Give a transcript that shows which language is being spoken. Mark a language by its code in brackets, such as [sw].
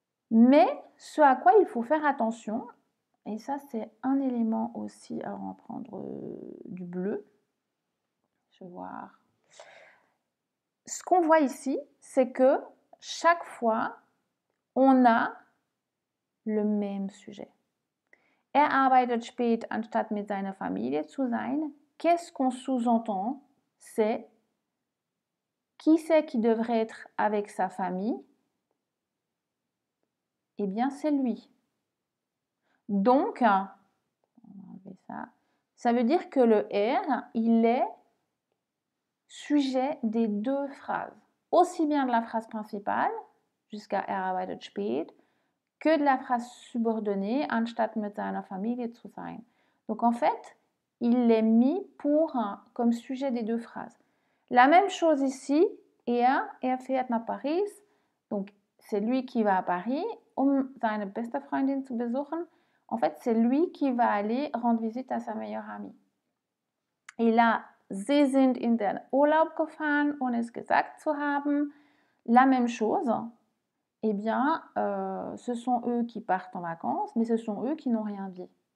[fr] Mais ce à quoi il faut faire attention, et ça c'est un élément aussi, alors on va prendre du bleu, je vais voir. ce qu'on voit ici, c'est que chaque fois, on a le même sujet. [de] Er arbeitet spät, anstatt mit seiner Familie zu sein. [fr] Qu'est-ce qu'on sous-entend? C'est qui c'est qui devrait être avec sa famille? Eh bien, c'est lui. Donc, on va enlever ça veut dire que le R, il est sujet des deux phrases. Aussi bien de la phrase principale, jusqu'à [de] er arbeitet spät, [fr] que de la phrase subordonnée, [de] anstatt mit seiner Familie zu sein. [fr] Donc en fait, il l'est mis comme sujet des deux phrases. La même chose ici, [de] er fährt nach Paris, [fr] donc c'est lui qui va à Paris, [de] seine beste Freundin zu besuchen. [fr] En fait, c'est lui qui va aller rendre visite à sa meilleure amie. Et là, [de] sie sind in den Urlaub gefahren, ohne es gesagt zu haben. [fr] La même chose. Eh bien, ce sont eux qui partent en vacances, mais ce sont eux qui n'ont rien dit.